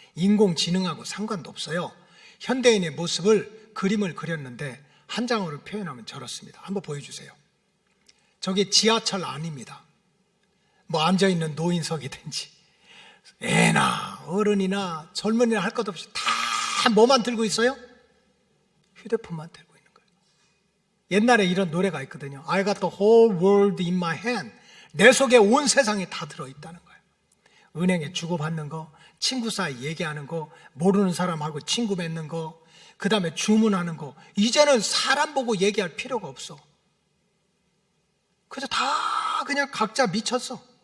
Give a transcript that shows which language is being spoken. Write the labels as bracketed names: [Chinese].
[Korean] 인공지능하고 상관도 없어요. 현대인의 모습을 그림을 그렸는데 한 장으로 표현하면 저렇습니다. 한번 보여주세요. 저게 지하철 안입니다. 뭐 앉아있는 노인석이든지 애나 어른이나 젊은이나 할 것 없이 다 뭐만 들고 있어요? 휴대폰만 들고 있는 거예요. 옛날에 이런 노래가 있거든요. [English] I got the whole world in my hand. [Korean] 내 속에 온 세상이 다 들어있다는 거예요. 은행에 주고받는 거, 친구 사이 얘기하는 거, 모르는 사람하고 친구 맺는 거, 그 다음에 주문하는 거. 이제는 사람 보고 얘기할 필요가 없어. 그래서 다 그냥 각자 미쳤어.